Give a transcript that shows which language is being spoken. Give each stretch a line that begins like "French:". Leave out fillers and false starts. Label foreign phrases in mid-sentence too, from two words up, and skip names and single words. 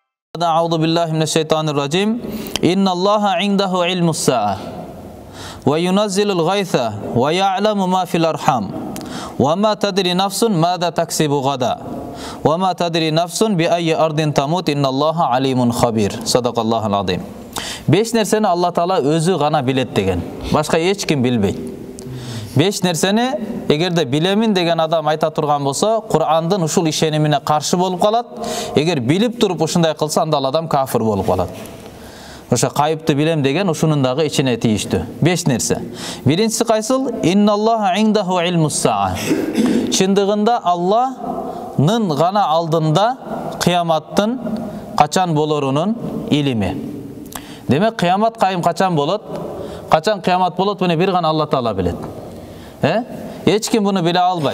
Arabic: أعوذ بالله من الشيطان الرجيم إن الله عنده علم الساعة وينزل الغيث ويعلم ما في الأرحام وما تدري نفس ماذا تكسب غدا وما تدري نفس بأي أرض تموت إن الله عليم خبير صدق الله العظيم.
Kyrgyz: Беш нерсени Аллах Таала өзү гана билет деген. Башка эч ким билбейт. Беш нерсени эгерде билемин деген адам айта турган болсо, Кур'андын ушул ишенимине каршы болуп калат. Эгер билип туруп ушундай кылса, анда ал адам кафир болуп калат. Ошо кайыпты билем деген ушунун дагы ичине тийиштүү. Беш нерсе. Биринчиси кайсыл?
Arabic: إن الله عنده علم الساعة.
Kyrgyz: Чындыгында Аллахнын гана алдында кыяматтын качан болорунун илими. Демек кыямат кайым качан болот? Качан кыямат болот, муну бир гана Алла Таала билет. Эч ким буну биле албайт.